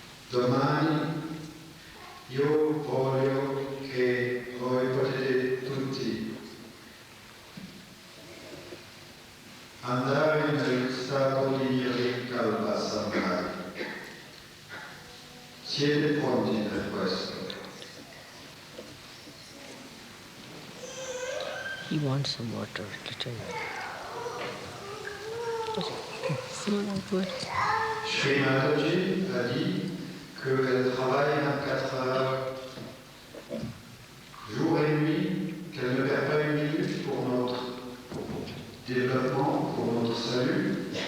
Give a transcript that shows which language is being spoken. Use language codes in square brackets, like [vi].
[it] Domani io voglio che voi potete tutti andare nel stato di Rikalpasamari. Siete pronti per questo? [en] He wants some water, little. [fr] Srimataji a dit qu'elle travaille 24 heures jour et nuit, qu'elle ne perd pas une minute pour notre développement, pour notre salut,